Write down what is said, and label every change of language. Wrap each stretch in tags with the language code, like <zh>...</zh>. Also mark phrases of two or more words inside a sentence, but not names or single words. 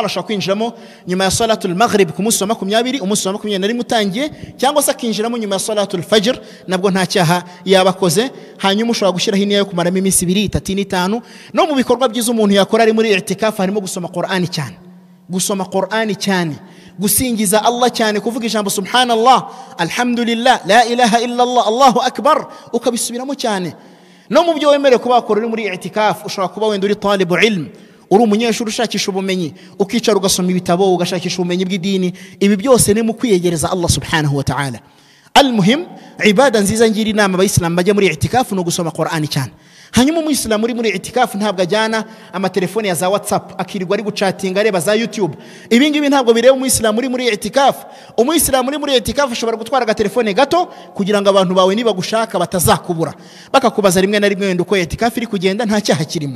<rw>Ashaka kwinjiramo nyuma ya</rw> <ar>صلاة المغرب</ar> <rw>ku munsi wa 20, umunsi wa 21 utangiye, cyangwa se akinjiramo nyuma ya</rw> <ar>صلاة الفجر,</ar> <rw>nabwo nta cyaha yabakoze. Hanyuma ushobora gushyiraho iniya yo kumaramo iminsi 2 3 5. No mu bikorwa byiza umuntu yakora ari muri i'tikafu harimo gusoma Qur'ani cyane, gusoma Qur'ani cyane, gusingiza Allah cyane, kuvuga ijambo</rw> <ar>سبحان الله، الحمد لله، لا إله إلا الله، الله أكبر,</ar> <rw>ukabisubiramo cyane. No mu byo wemerewe kuba wakora uri muri i'tikafu, ushobora kuba wenda uri</rw> <ar>طالب علم,</ar> <rw>uri umunyeshuri ushakisha ubumenyi, ukicara ugasoma ibitabo ugashakisha ubumenyi bw'idini. Ibi byose ni mu kwiyegereza</rw> <ar>الله سبحانه وتعالى.</ar> <rw>Al-muhim, ibada nziza ngira inama abayisilamu bajya muri i'tikafu no gusoma Qur'ani cyane. Hanyuma umuyisilamu uri muri i'tikafu ntabwo ajyana amatelefoni ya za WhatsApp akirirwa ari gucatinga areba za YouTube. Ibi ngibi ntabwo bireba umuyisilamu uri muri i'tikafu. Umuyisilamu uri muri i'tikafu ashobora gutwara agatelefone gato kugira ngo abantu bawe niba gushaka batazakubura, bakakubaza rimwe na rimwe wenda uko i'tikafu iri kugenda, nta cyaha kirimo.</rw>